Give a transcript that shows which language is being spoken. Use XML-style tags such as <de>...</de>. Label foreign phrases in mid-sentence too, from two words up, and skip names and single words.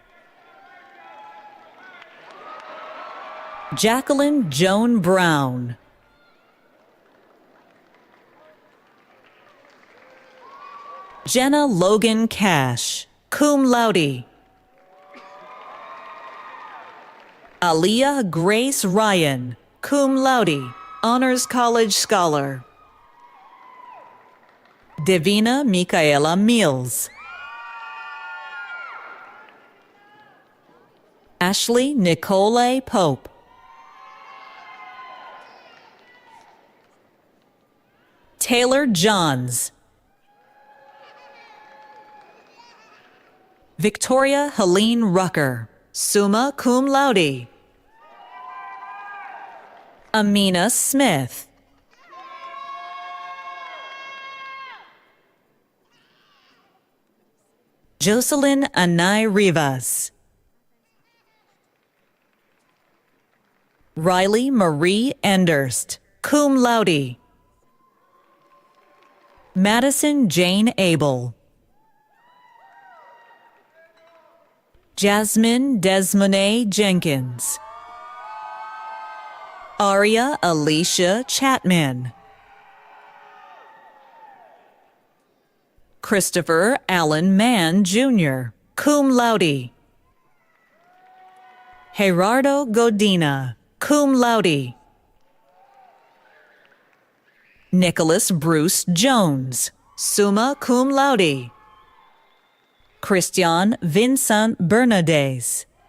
<en>Jacqueline Joan Brown. Jenna Logan Cash,</en> <la>cum laude.</la> <en>Aliyah Grace Ryan,</en> <la>cum laude,</la> <en>Honors College Scholar. Divina Micaela Mills. Ashley Nicole Pope. Taylor Johns. Victoria Helene Rucker,</en> <la>summa cum laude.</la> <en>Amina Smith. Jocelyn Anay Rivas. Riley Marie Enderst,</en> <la>cum laude.</la> <en>Madison Jane Abel. Jasmine Desmonet Jenkins. Aria Alicia Chapman. Christopher Allen Mann, Jr.,</en> <la>cum laude.</la> <en>Gerardo Godina,</en> <la>cum laude.</la> <en>Nicholas Bruce Jones,</en> <la>summa cum laude.</la> <en>Christian Vincent Bernades.</en>